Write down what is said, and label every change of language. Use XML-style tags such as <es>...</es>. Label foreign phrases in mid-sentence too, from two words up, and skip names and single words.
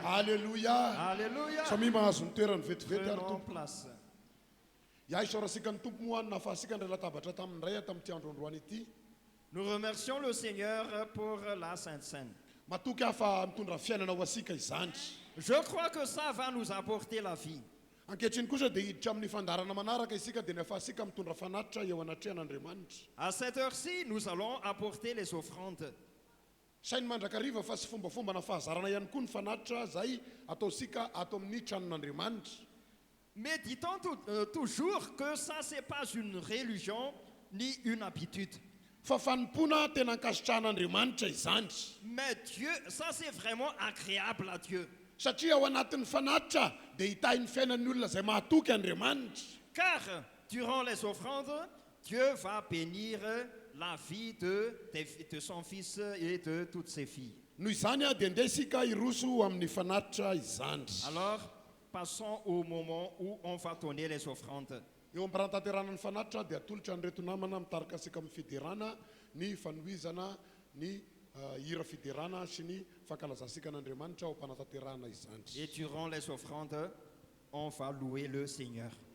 <fr>Alléluia. Alléluia.</fr> <mg>Samy mahazo ny toerany vetivety ary</mg> <fr>Prenons</fr> <mg>tompo.</mg> <fr>place.</fr> <mg>Ia isaorasika ny tompo mohanina ahafahasika ndray latabatra tamin'ny ray tamin'ity andro androany ity.</mg> <fr>Nous remercions le Seigneur pour la Sainte Seine.</fr> <mg>Matoky afa mitondra fiainana ho asika izany.</mg> <fr>Je crois que ça va nous apporter la vie.</fr> <mg>Ankehitriny kosa dia hiditra amin'ny fandarana manaraka isika dia ny ahafahasika mitondra fanatitra eo anatrehan'Andriamanitra.</mg> <fr>À cette heure-ci, nous allons apporter les offrandes.</fr> <mg>Sainy mandrakariva fa sy fombafomba fahazarana ihany koa ny fanatitra zay ataosika ato amin'ny tranon'Andriamanitra.</mg> <fr>Mais dit-on toujours que ça, c'est pas une religion ni une habitude.</fr> <mg>fa fanompona tena ankasitrahan'Andriamanitra izany.</mg> <fr>Mais Dieu, ça c'est vraiment agréable à Dieu.</fr> <mg>Satria ao anatin'ny fanatitra dia hitahin'ny fiainan'ny olona izay mahatoky Andriamanitra.</mg> <fr>Car durant les offrandes, Dieu va bénir la vie de son fils et de toutes ses filles.</fr> <mg>Noho izany dia ndeha isika iroso amin'ny fanatitra izany.</mg> <fr>Alors, passons au moment où on va donner les offrandes.</fr> <mg>Eo amin'ny rahantanterana ny fanatitra dia atolotra nyreto namana mitarika asika amin'ny fiderana ny fanohizana ny hira fiderana sy ny fankalazasika an'Andriamanitra ao am-panatanterana izany.</mg> <fr>Et durant les offrandes, on va louer le Seigneur.</fr>